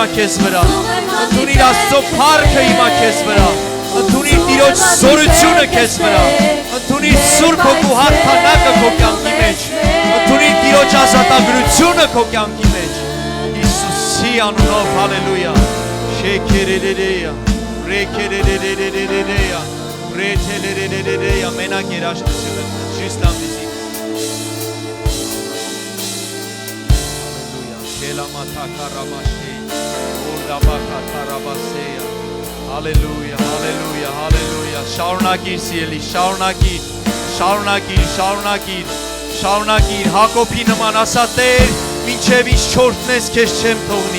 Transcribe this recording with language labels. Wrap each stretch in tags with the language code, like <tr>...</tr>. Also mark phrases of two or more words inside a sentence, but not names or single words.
<hy>քեզ վրա, ընդունիր Աստծո փառքը հիմա քեզ վրա, ընդունիր Տիրոջ զորությունը քեզ վրա, ընդունիր Սուրբ Հոգու հաղթանակը քո կյանքի մեջ, ընդունիր Տիրոջ ազատագրությունը քո կյանքի մեջ, Հիսուսի անունով, հալելույա, շեքերելելեյա, ռեքերելելելելեյա, ռեթելելելելեյա, մենակ երաշտությունը,</hy> <fr>juste un visite.</fr> <hy>Հալելույա, հալելույա, հալելույա, շարունակիր սիրելի, շարունակիր, շարունակիր, շարունակիր, շարունակիր, Հակոբի նման ասա Տեր, մինչև ինձ չորտնես քեզ չեմ թողնի,</hy>